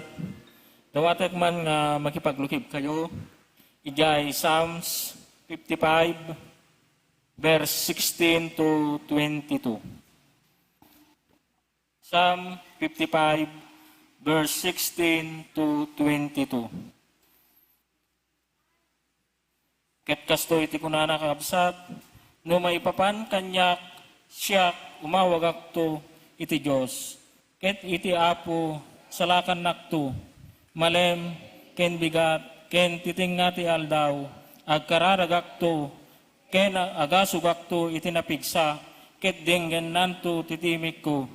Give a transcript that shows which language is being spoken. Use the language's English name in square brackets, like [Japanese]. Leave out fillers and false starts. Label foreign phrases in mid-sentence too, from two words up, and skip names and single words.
[Iloko] Dawatak man nga makipaglukib kayo, ijay Psalms 55, [English] verse 16 to 22. Psalm 55, verse 16 to 22. [Iloko] Ket kasto iti kunana kakapsat, no maipapan kanyak siya umawag akto iti Diyos. Ket iti apo salakan nakto malem ken bigat ken titingna ti aldaw agkararagakto ken agasugakto iti napigsa ket denggen nanto titimik ko.